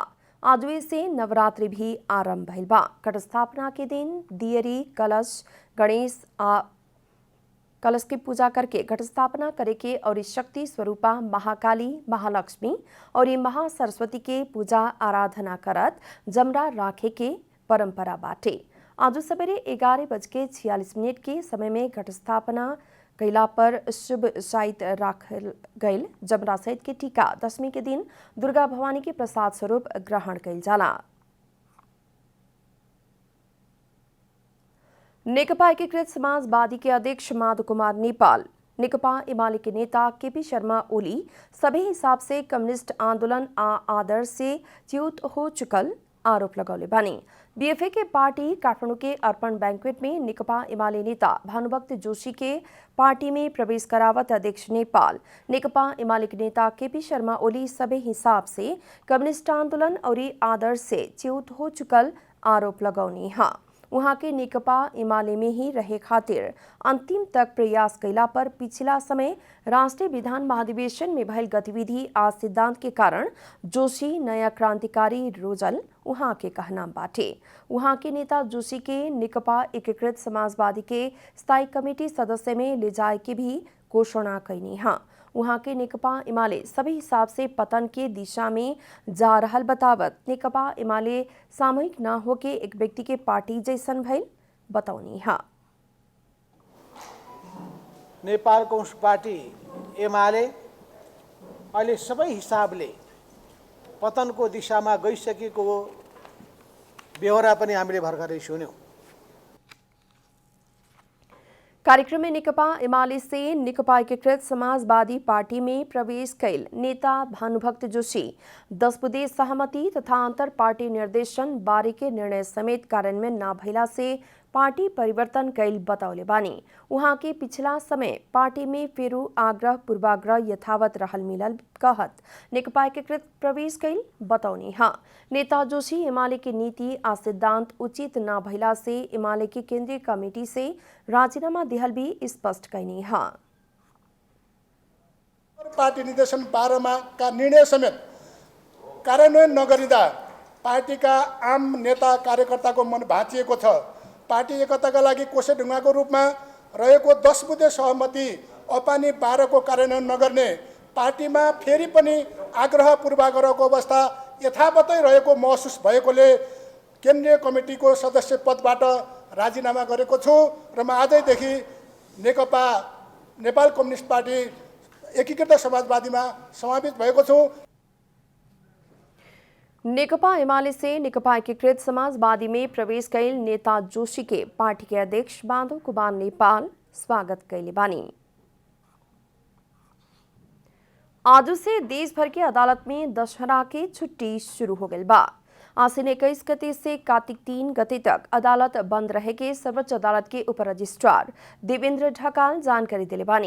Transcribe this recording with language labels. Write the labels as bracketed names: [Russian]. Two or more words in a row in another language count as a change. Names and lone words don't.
[Bhojpuri] आज से नवरात्रि भी आरंभ भइल बा। कट स्थापना के दिन दियरी कलश गणेश कलश की पूजा करके घट स्थापना करे के और शक्ति स्वरूपा महाकाली महालक्ष्मी और महासरस्वती के पूजा आराधना करत जमरा राखे के परंपरा बाटे। आज सवेरे 11:46 के समय में घट स्थापना कैला पर शुभ शायद राखल गईल जमरा सहित के टीका दशमी के दिन दुर्गा भवानी के प्रसाद स्वरूप ग्रहण कैल जाला। नेकपा एकीकृत समाजवादी के अध्यक्ष माधव कुमार नेपाल नेकपा एमाले के नेता KP शर्मा ओली सभी हिसाब से कम्युनिस्ट आंदोलन आदर्श से च्युत हो चुकल आरोप लगौले बानी। BFA के पार्टी काठमाडौँ के अर्पण बैंक्वेट में नेकपा एमाले नेता भानुभक्त जोशी के पार्टी में प्रवेश करावत अध्यक्ष नेपाल नेकपा एमाले के नेता KP शर्मा ओली सभी हिसाब से कम्युनिस्ट आंदोलन और आदर्श से च्युत हो चुकल आरोप लगौनी हा। वहां के नेकपा एमाले में ही रहे खातिर अंतिम तक प्रयास कैला पर पिछला समय राष्ट्रीय विधान महाधिवेशन में भयल गतिविधि आ सिद्धांत के कारण जोशी नया क्रांतिकारी रोजल वहां के कहना बाटे। वहां के नेता जोशी के नेकपा एकीकृत समाजवादी के स्थायी कमेटी सदस्य में ले जाए के भी घोषणा कैनी हा। वहां के नेकपा एमाले सभी हिसाब से पतन के दिशा में जा रहल बतावत नेकपा एमाले सामूहिक न होके एक व्यक्ति के पार्टी जैसन भइल बताउनी हा। [Nepali] नेपाल कम्युनिस्ट पार्टी एमाले अहिले सबै हिसाबले पतनको दिशामा गइसकेको बेहोरा पनि हामीले भर्खरै सुन्यौं। [Bhojpuri] कार्यक्रम में नेकपा एमाले से नेकपा एकीकृत समाजवादी पार्टी में प्रवेश कैल नेता भानुभक्त जोशी 10 विदेश सहमति तथा अंतर पार्टी निर्देशन बारे के निर्णय समेत कार्यान्वयन न भइला से पार्टी परिवर्तन कैल बताउले बानी। वहां के पिछला समय पार्टी में फेरू आग्रह पूर्वाग्रह यथावत रहल मिलल कहत नेकपा एकीकृत प्रवेश कैल बताउनी हा। नेता जोशी एमाले की नीति आ सिद्धांत उचित न भइला से एमाले की केंद्रीय कमेटी से राजीनामा दिहल भी स्पष्ट कैनी हा। [Nepali] पार्टी निर्देशन 12 का निर्णय समेत कार्यान्वयन नगरिदा पार्टीका आम नेता कार्यकर्ताको मन भाँचिएको छ। पार्टी एकताका लागि कोसेढुङ्गाको रूपमा रहेको 10 बुँदे सहमति अपानी 12 को कार्यान्वयन नगर्ने पार्टीमा फेरि पनि आग्रह पूर्वाग्रहको अवस्था यथावतै रहेको महसुस भएकोले केन्द्रीय कमिटीको सदस्य पदबाट राजीनामा गरेको छु र म आजैदेखि नेकपा नेपाल कम्युनिस्ट पार्टी एकीकृत समाजवादीमा समावेश भएको छु। [Bhojpuri] नेकपा एमाले से नेकपा एकीकृत समाजवादी में प्रवेश कैल नेता जोशी के पार्टी के अध्यक्ष माधव कुमार नेपाल स्वागत कैले बानी। आज से देश भर के अदालत में दशहरा की छुट्टी शुरू हो गई बा। आसिन 21 गते से कार्तिक 3 गते तक अदालत बंद रहेके सर्वोच्च अदालत के उप रजिस्ट्रार देवेंद्र ढकाल जानकारी दिले बानी।